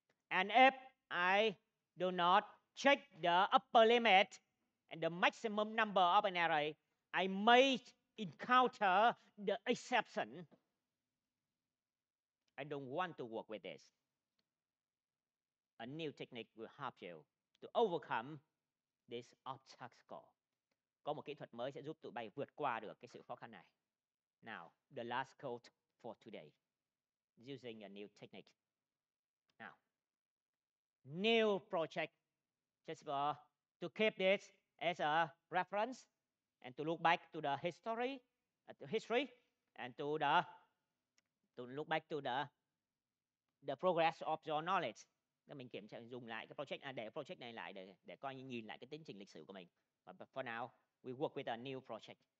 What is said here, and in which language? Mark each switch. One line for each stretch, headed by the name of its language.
English: And if I do not check the upper limit and the maximum number of an array, I may encounter the exception. I don't want to work with this. A new technique will help you to overcome this obstacle.
Vietnamese: Có một kỹ thuật mới sẽ giúp tụi bay vượt qua được cái sự khó khăn này.
English: Now, the last code for today, using a new technique. Now, new project, just to keep this as a reference and to look back to the history, and to look back to the progress of your knowledge.
Vietnamese: Để mình kiểm tra, dùng lại cái project, để project này lại để coi như nhìn lại cái tiến trình lịch sử của mình.
English: But for now, we work with a new project.